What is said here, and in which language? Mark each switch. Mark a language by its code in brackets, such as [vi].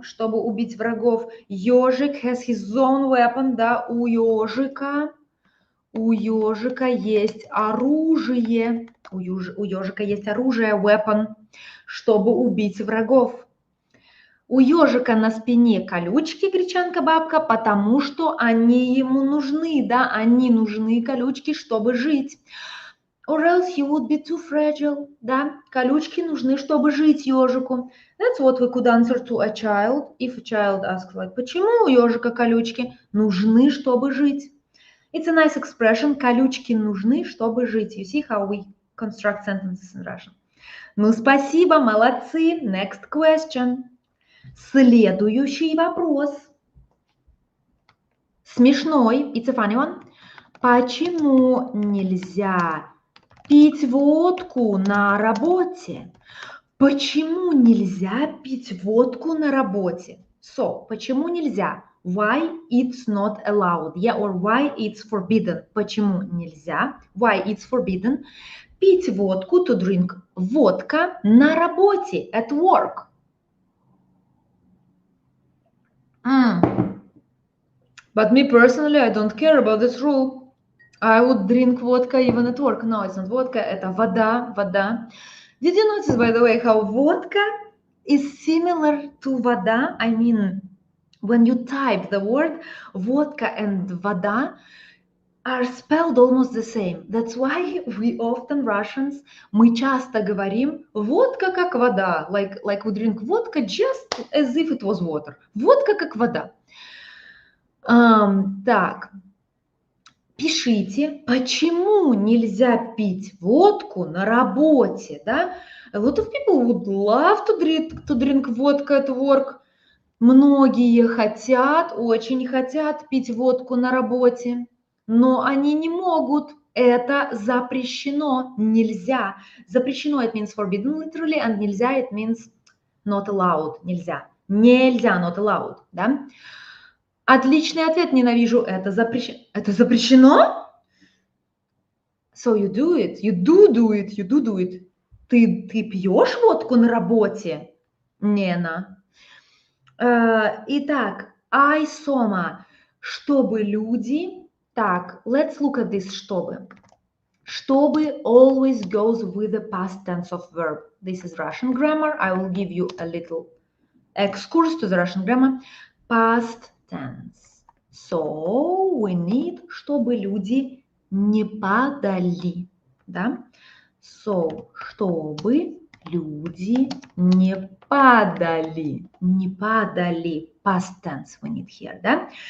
[ru] Чтобы убить врагов. Ежик [en] has his own weapon, [ru] да, у ежика есть оружие. У ежика есть оружие, weapon, чтобы убить врагов. У ежика на спине колючки, гречанка бабка, потому что они ему нужны, да, они нужны, колючки, чтобы жить. [en] Or else he would be too fragile, да, [ru] колючки нужны, чтобы жить ежику. [en] That's what we could answer to a child, if a child asks, like, [ru] почему у ежика колючки? Нужны, чтобы жить. [en] It's a nice expression, [ru] колючки нужны, чтобы жить. [en] You see how we construct sentences in Russian. [ru] Ну, спасибо, молодцы. [en] Next question. [ru] Следующий вопрос. [en] Смешной. It's a funny one. [ru] Почему нельзя пить водку на работе? Почему нельзя пить водку на работе? So, почему нельзя? [en] Why it's not allowed? Yeah, or why it's forbidden? [ru] Почему нельзя? [en] Why it's forbidden? [ru] Пить водку, [en] to drink [ru] водка на работе, [en] at work. But me personally, I don't care about this rule. I would drink vodka even at work. No, it's not vodka, [ru] это вода, вода. [en] Did you notice, by the way, how vodka is similar to вода? I mean, when you type the word, vodka and вода are spelled almost the same. That's why we often, Russians, [ru] мы часто говорим водка как вода. [en] Like we drink vodka just as if it was water. [ru] Водка как вода. Так, пишите, почему нельзя пить водку на работе, да? [en] A lot of people would love to drink vodka at work. [ru] Многие хотят, очень хотят пить водку на работе, но они не могут. Это запрещено, нельзя. [en] Запрещено, it means forbidden literally, and нельзя, it means not allowed, нельзя. [ru] Нельзя, [en] not allowed, [ru] да? Отличный ответ, ненавижу, это запрещено. Это запрещено? [en] So you do it, you do it. [ru] Ты пьешь водку на работе? Нена. Итак, I, Сома, чтобы люди... [en] Так, let's look at this, чтобы. Чтобы always goes with the past tense of verb. This is Russian grammar. I will give you a little excursus to the Russian grammar. Past tense. So we need, [ru] чтобы люди не падали, да? [en] So, [ru] чтобы люди не падали, [en] past tense we need here, да?